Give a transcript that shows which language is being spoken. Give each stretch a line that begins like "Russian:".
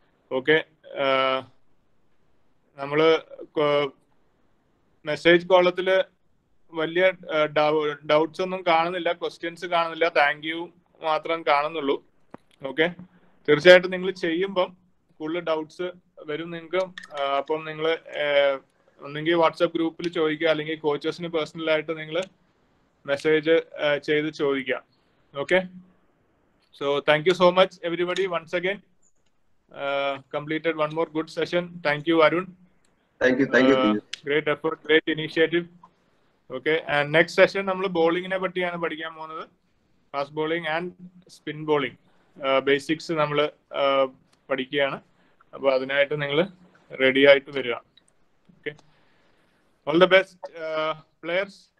Malayalam: Okay, നമ്മള് message കോളത്തില് വലിയ doubts ഒന്നും കാണുന്നില്ല, ക്വസ്റ്റ്യൻസ് കാണുന്നില്ല, താങ്ക് യു മാത്രം കാണുന്നുള്ളൂ. ഓക്കെ, തീർച്ചയായിട്ടും നിങ്ങൾ ചെയ്യുമ്പം കൂടുതൽ ഡൗട്ട്സ് വരും നിങ്ങൾക്ക്. അപ്പം നിങ്ങൾ ഒന്നെങ്കിൽ വാട്സാപ്പ് ഗ്രൂപ്പിൽ ചോദിക്കുക, അല്ലെങ്കിൽ കോച്ചസിന് പേഴ്സണലായിട്ട് നിങ്ങൾ മെസ്സേജ് ചെയ്ത് ചോദിക്കുക.
English: Okay, so thank you so much everybody. Once again completed one more good session. Thank you, Arun. Thank you. Great effort, great initiative.
Malayalam: Okay, and next session നമ്മൾ ബോളിങ്ങിനെ പറ്റിയാണ് പഠിക്കാൻ പോകുന്നത്. Fast bowling and spin bowling basics നമ്മൾ പഠിക്കുകയാണ്. അപ്പോൾ അതിനായിട്ട് നിങ്ങൾ ready ആയിട്ട് വരിക. Okay,
English: All the best players.